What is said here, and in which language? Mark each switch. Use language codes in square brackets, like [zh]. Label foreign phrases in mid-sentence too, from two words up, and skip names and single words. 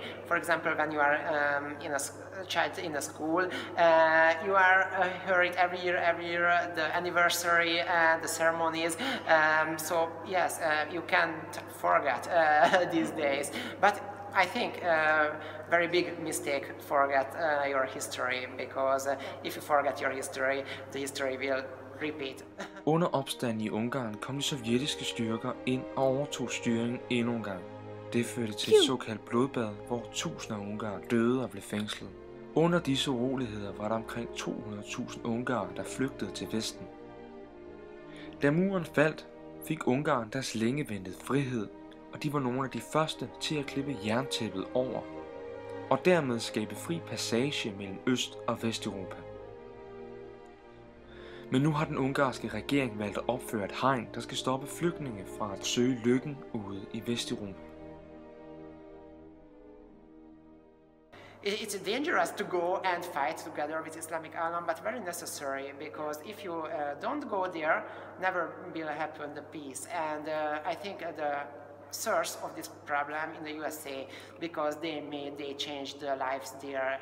[en] For example, when you are in a child in a school, you are hearing every year the anniversary and the ceremonies. So yes, you can't forget these days. But I think very big mistake forget your history, because if you forget your history, the history will repeat. [da] Under opstanden i Ungarn kom de sovjetiske styrker ind og overtog styringen endnu en gang. Det førte til et såkaldt blodbad, hvor tusinder af ungarere døde og blev fængslet. Under disse uroligheder var der omkring 200.000 ungarere, der flygtede til Vesten. Da muren faldt, fik Ungarn deres længe ventede frihed, og de var nogle af de første til at klippe jerntæppet over, og dermed skabe fri passage mellem Øst- og Vesteuropa. Men nu har den ungarske regering valgt at opføre et hegn, der skal stoppe flygtninge fra at søge lykken ude i Vesteuropa. [en] It's dangerous to go and fight together with Islamic Alam, but very necessary, because if you don't go there, never will happen the peace. And I think the source of this problem in the USA, because they changed the lives there.